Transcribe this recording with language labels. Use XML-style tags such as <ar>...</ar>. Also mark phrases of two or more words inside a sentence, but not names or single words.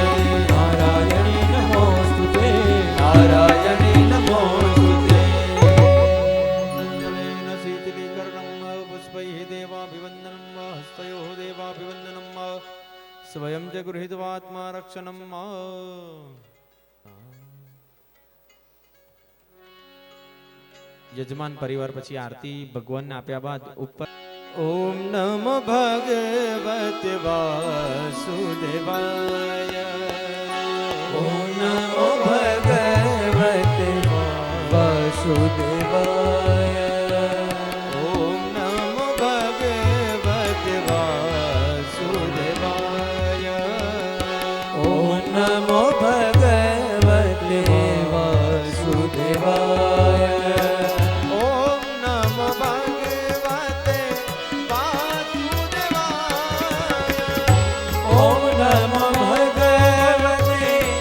<sa>नारायणी नमोस्तुते नारायणी नमोस्तुते नलेन शीतलीकरणं पुष्पैः देवाभिवन्दनं हस्तयोः देवाभिवन्दनं स्वयं च गृहीत्वात्मा रक्षणं</sa> <gu>યજમાન પરિવાર પછી આરતી ભગવાનને આપ્યા બાદ ઉપર</gu> <sa>ओम नमो भगवते वासुदेवाय ओम नमो भगवते वासुदेवाय ओम नमो भगवते वासुदेवाय ओम नमो भगवते वासुदेवाय ओम नमो भगवते ओम नमो भगवते</sa>